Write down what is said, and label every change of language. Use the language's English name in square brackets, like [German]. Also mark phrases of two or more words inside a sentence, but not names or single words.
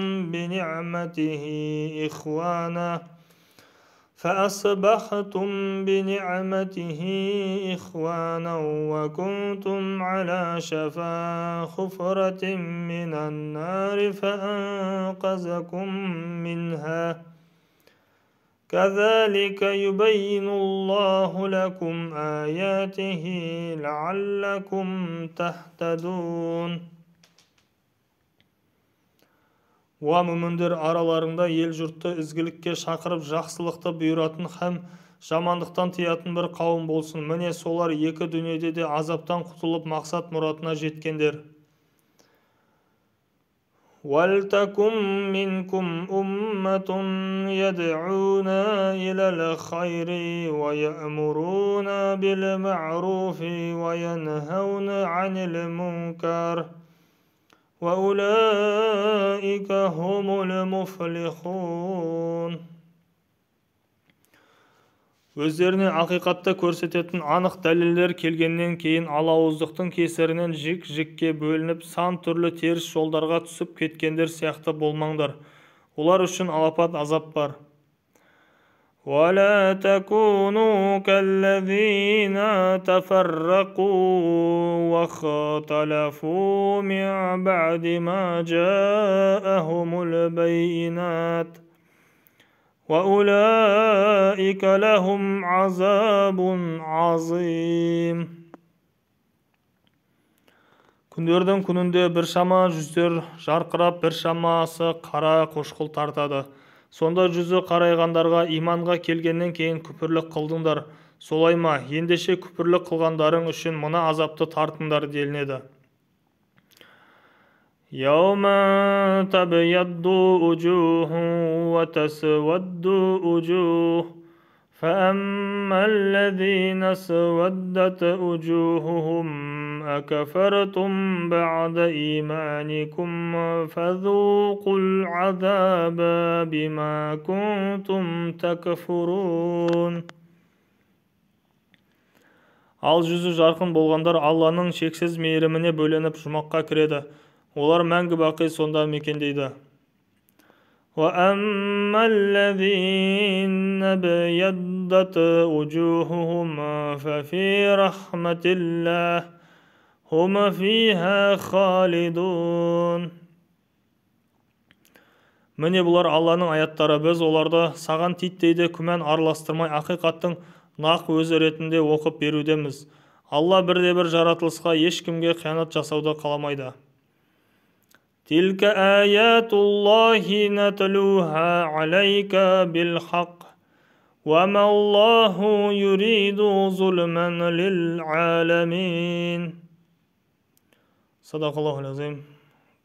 [Arabic] بِنِعْمَتِهِ إِخْوَانًا وَكُنْتُمْ عَلَى شَفَا حُفْرَةٍ مِّنَ النَّارِ فَأَنقَذَكُم مِّنْهَا كَذَلِكَ يُبَيِّنُ اللَّهُ لَكُمْ آيَاتِهِ لَعَلَّكُمْ تَهْتَدُونَ. [Kazakh] Уа мүміндер, араларыңда ел-жұртты ізгілікке шақырып жақсылықты бұйыратын һәм жамандықтан тыятын бір қауым болсын. Міне солар екі дүниеде де азаптан құтылып мақсат мұратына жеткендер. [Arabic] وَلْتَكُن مِّنكُمْ أُمَّةٌ يَدْعُونَ إِلَى الْخَيْرِ وَيَأْمُرُونَ بِالْمَعْرُوفِ وَيَنْهَوْنَ عَنِ الْمُنكَرِ وَأُولَئِكَ هُمُ الْمُفْلِحُونَ. [Kazakh] Өздеріне ақиқатты көрсететін анық дәлелдер келгеннен кейін алауыздықтың кесірінен жік-жікке бөлініп, сан түрлі теріс жолдарға түсіп кеткендер сияқты болмаңдар. Олар үшін алапат азап бар. [Arabic] وَلَا تَكُونُوا كَالَّذِينَ تَفَرَّقُوا وَاخْتَلَفُوا مِنْ بَعْدِ مَا جَاءَهُمُ الْبَيِّنَاتُ وَأُولَئِكَ لَهُمْ عَذَابٌ عَظِيمٌ. [Kazakh] Күндердің күнінде біршама жүздер жарқырап, біршамасы қара қошқыл тартады. Сонда жүзі қарайғандарға иманға келгеннен кейін күпірлік қылдыңдар. Солай ма? Ендеше күпірлік қылғандарың үшін мына азапты тартыңдар делінеді. [Arabic] يَوْمَ تَبْيَضُّ وُجُوهٌ وَتَسْوَدُّ وُجُوهٌ فأما الذين اسودت وجوههم أكفرتم بعد إيمانكم فذوقوا العذاب بما كنتم تكفرون. [Kazakh] Ал жүзі жарқын болғандар Алланың шексіз мейіріміне бөленіп жұмаққа кіреді. Олар мәңгі бақи сонда мекендейді. [Arabic] وَأَمَّا الَّذِينَ ابْيَضَّتْ وُجُوهُهُمْ فَفِي رَحْمَةِ اللَّهِ هُمْ فِيهَا خَالِدُونَ. [Kazakh] Міне бұлар Алланың аяттары, біз оларды саған титтейді күмән араластырмай ақиқаттың нақ өзі ретінде оқып берудеміз. Алла бірде-бір жаратылысқа ешкімге қиянат жасауды қаламайды. [Arabic] تلك آيات الله نتلوها عليك بالحق وما الله يريد ظلما للعالمين. صدق الله العظيم. 108.